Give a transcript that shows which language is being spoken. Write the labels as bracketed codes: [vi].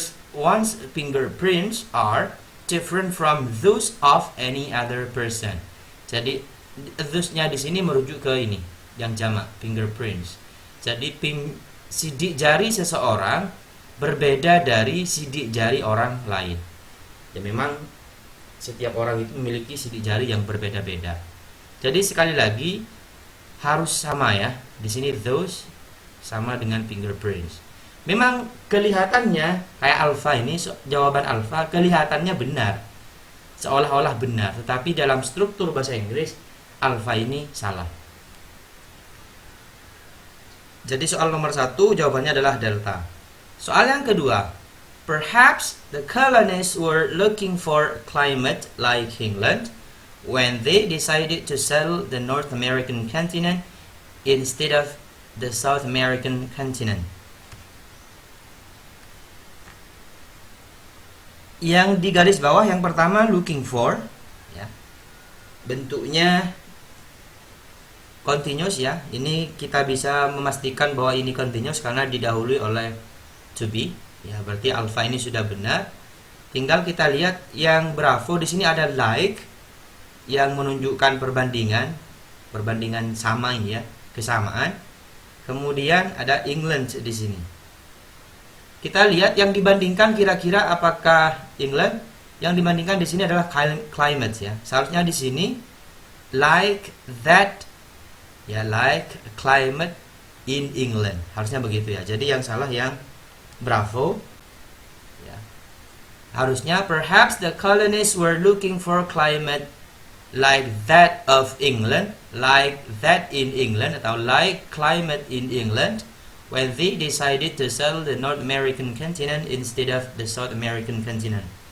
[en] One's fingerprints are different from those of any other person. [id] Jadi those-nya di sini merujuk ke ini, yang jamak, fingerprints. Jadi sidik jari seseorang berbeda dari sidik jari orang lain. Ya memang setiap orang itu memiliki sidik jari yang berbeda-beda. Jadi sekali lagi harus sama ya. Di sini those sama dengan fingerprints. Memang kelihatannya kayak alpha ini, jawaban alpha kelihatannya benar. seolah-olah benar, tetapi dalam struktur bahasa Inggris alpha ini salah. Jadi soal nomor 1 jawabannya adalah delta. Soal yang kedua, [en] perhaps the colonists were looking for climate like England when they decided to settle the North American continent instead of the South American continent. [id] Yang di garis bawah yang pertama [en] looking for, [id] ya, bentuknya continuous ya. Ini kita bisa memastikan bahwa ini continuous karena didahului oleh to be. Ya, berarti alpha ini sudah benar. Tinggal kita lihat yang bravo di sini ada like yang menunjukkan perbandingan sama ini ya, kesamaan. Kemudian ada England di sini. Kita lihat yang dibandingkan kira-kira apakah England? Yang dibandingkan di sini adalah climate ya. Seharusnya di sini [en] like that [id] ya, [en] like climate in England. [id] Harusnya begitu ya. Jadi yang salah yang bravo. Ya. Harusnya [en] perhaps the colonists were looking for climate like that of England, like that in England [id] atau [en] like climate in England when they decided to settle the North American continent instead of the South American continent.